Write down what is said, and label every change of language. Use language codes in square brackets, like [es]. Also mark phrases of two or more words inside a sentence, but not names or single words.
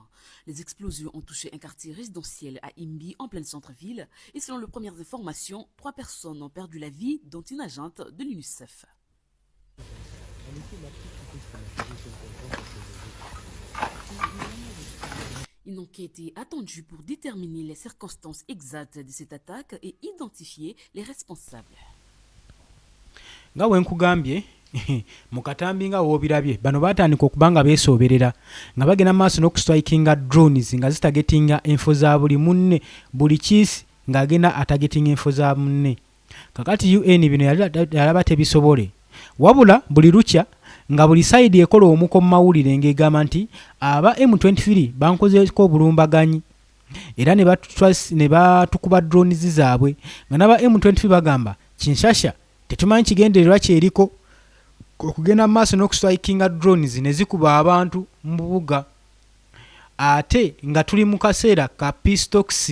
[fr] Les explosions ont touché un quartier résidentiel à Imbi, en pleine centre-ville, et selon les premières informations, 3 personnes ont perdu la vie, dont une agente de l'UNICEF. Une enquête est attendue pour déterminer les circonstances exactes de cette attaque et identifier les responsables. [lg] nga wenkugambye mu katambi nga woobirabye bano baatandika okuba nga beesooberera nga bagenda maaso n'okustrikinga drones nga zitagetinga enfo za buli munne buli kiisi ng'agenda atagetinga enfo za munne. Kakati UN bino yalaba tebisobole, wabula buli lukya nga buli sayidi ekola omuko mu mawulire ng'egamba nti aba M23 bankozeeko obulumbaganyi era ne batukuba drones zaabwe, nga n'aba M23 bagamba Kinshasa tetumanyi kigendererwa kyeriko okugenda mu maaso n'okustrikinga drones ne zikuba abantu mu bubuga, ate nga tuli mu kaseera ka [en] peace talks.